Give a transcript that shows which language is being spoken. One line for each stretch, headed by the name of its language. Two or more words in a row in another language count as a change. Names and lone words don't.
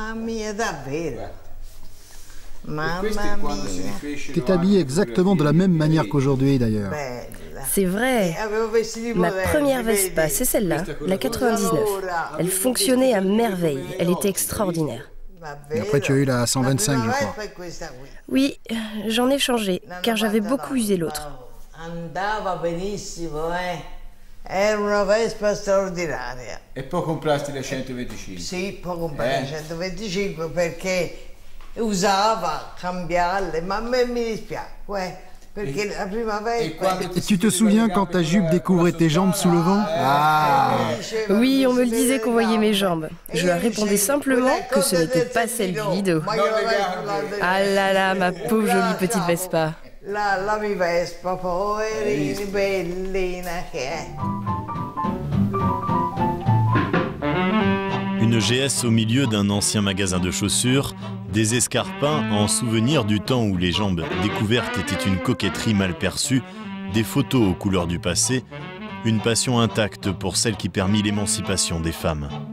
French: Tu t'es habillée exactement de la même manière qu'aujourd'hui, d'ailleurs. C'est vrai. Ma première Vespa, c'est celle-là, la 99. Elle fonctionnait à merveille. Elle était extraordinaire. Et après, tu as eu la 125, je crois. Oui, j'en ai changé, car j'avais beaucoup usé l'autre.
Italian: Andava benissimo, Era una Vespa straordinaria. E poi comprasti la 125? Sì, poi comprai la 125 perché usava cambiarle, ma a me mi dispiace, perché la prima Vespa...
French: Et tu te souviens quand ta jupe découvrait tes jambes sous le vent? Ah! Oui, on me le disait qu'on voyait mes jambes. Je leur répondais simplement que ce n'était pas celle du vidéo. Ah là là, ma pauvre jolie petite Vespa.
Italian: La mia Vespa, poverini, bellina che è.
French: Une GS au milieu d'un ancien magasin de chaussures, des escarpins en souvenir du temps où les jambes découvertes étaient une coquetterie mal perçue, des photos aux couleurs du passé, une passion intacte pour celle qui permit l'émancipation des femmes.